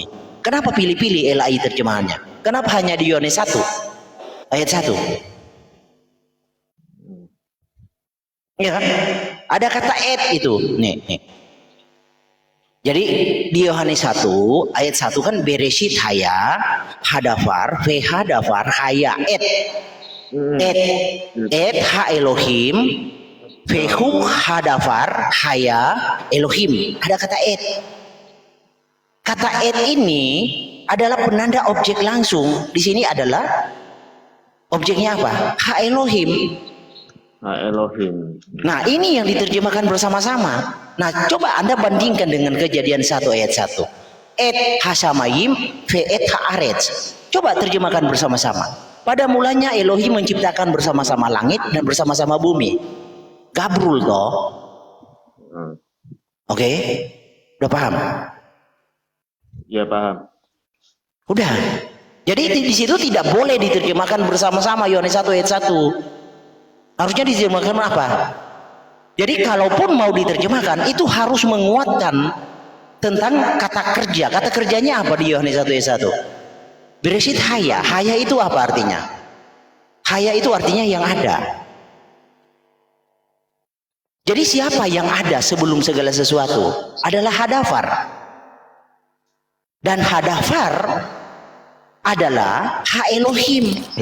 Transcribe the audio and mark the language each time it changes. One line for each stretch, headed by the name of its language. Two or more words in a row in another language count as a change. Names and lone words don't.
Indonesian: Kenapa pilih-pilih LAI terjemahannya? Kenapa hanya di Yohanes 1 ayat 1? Ya kan? Ada kata et itu. Nih. Jadi di Yohanes 1 ayat 1 kan
Hebrew: בראשית היה הדבר והדבר היה את האלוהים והוא הדבר היה אלוהים.
Indonesian: Ada kata et. Kata et ini adalah penanda objek langsung. Di sini adalah objeknya apa?
Hebrew: האלוהים. האלוהים.
Indonesian: Nah, ini yang diterjemahkan bersama-sama. Nah, coba Anda bandingkan dengan Kejadian 1 ayat 1.
Hebrew: את השמים ואת הארץ.
Indonesian: Coba terjemahkan bersama-sama. Pada mulanya Elohim menciptakan bersama-sama langit dan bersama-sama bumi. Gabrul toh. Oke? Udah paham? Ya paham. Udah. Jadi di situ tidak boleh diterjemahkan bersama-sama Yohanes 1 ayat 1. Harusnya diterjemahkan apa? Jadi kalaupun mau diterjemahkan itu harus menguatkan tentang kata kerja. Kata kerjanya apa di Yohanes 1 ayat 1?
Hebrew: בראשית היה.
Indonesian: Haya itu apa artinya? Haya itu artinya yang ada. Jadi siapa yang ada sebelum segala sesuatu? Adalah hadafar. Dan hadafar adalah
Hebrew: האלוהים.